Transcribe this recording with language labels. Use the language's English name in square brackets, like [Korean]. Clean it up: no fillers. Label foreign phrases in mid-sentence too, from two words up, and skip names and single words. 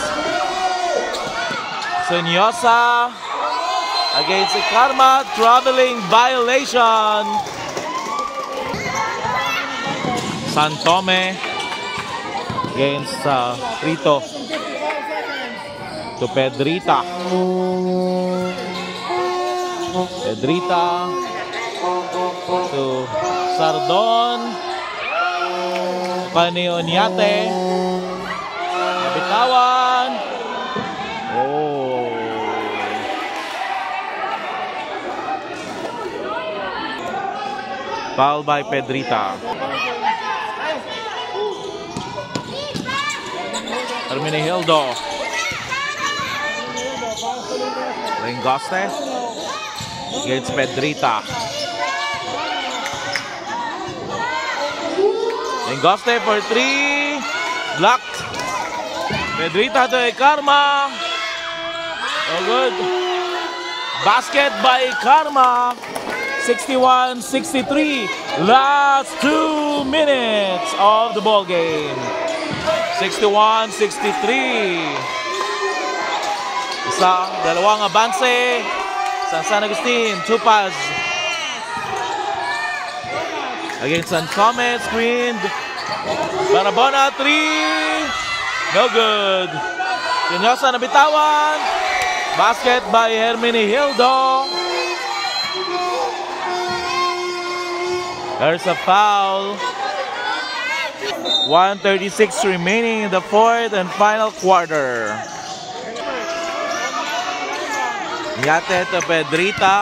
[English] Sonyosa against Karma. Traveling violation. Santome against Rito. To Pedrita. Pedrita to Sardon. Pani Onyate. Bitawan. Oh. Foul by Pedrita. Hermenegildo. Galingoste against Pedrita. Galingoste for 3. Blocked. Pedrita to Karma. Oh, good. Basket by Karma. 61-63. Last 2 minutes of the ball game. 61-63. [Filipino] Isa, dalawang abanse sa San Agustin. [English] Two pass against Santome. Screened. Barabona, 3. No good. [Filipino] Sonyosa nabitawan. [English] Basket by Hermenegildo. There's a foul. 1:36 remaining in the fourth and final quarter. Yate to Pedrita.